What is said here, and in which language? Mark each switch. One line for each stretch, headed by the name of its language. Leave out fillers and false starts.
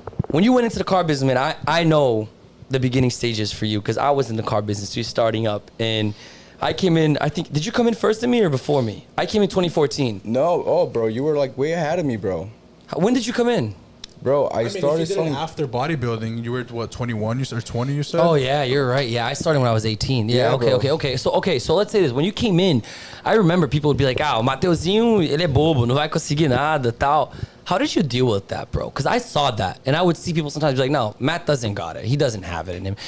English: When you went into the car business, man, I know the beginning stages for you because I was in the car business, you starting up, and I came in. I think did you come in first than me or before me? I came in 2014. no, bro, you were like way ahead of me, bro. When did you come in? Bro, I I mean, if started you did it selling. after bodybuilding, you were what 21 or 20? You said. Oh yeah, you're right. Yeah, I started when I was 18. Yeah, Yeah, okay, bro. okay. So let's say this. When you came in, I remember people would be like,
Portuguese: "Ah, o Mateuzinho, ele é bobo, não vai conseguir nada, tal."
English: How did you deal with that, bro? Because I saw that, and I would see people sometimes be like, "No, Matt doesn't got it. He doesn't have it in him.